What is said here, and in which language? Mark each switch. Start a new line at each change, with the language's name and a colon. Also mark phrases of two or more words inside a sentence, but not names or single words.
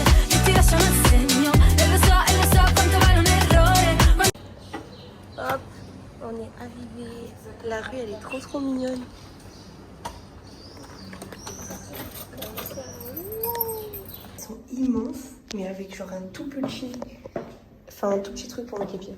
Italian: E ti lasciano il segno, e lo so quanto vale un errore.
French: Hop, on est arrivé. La rue elle est trop mignonne. Ils sont immenses, mais avec genre un tout petit truc pour mettre les pieds.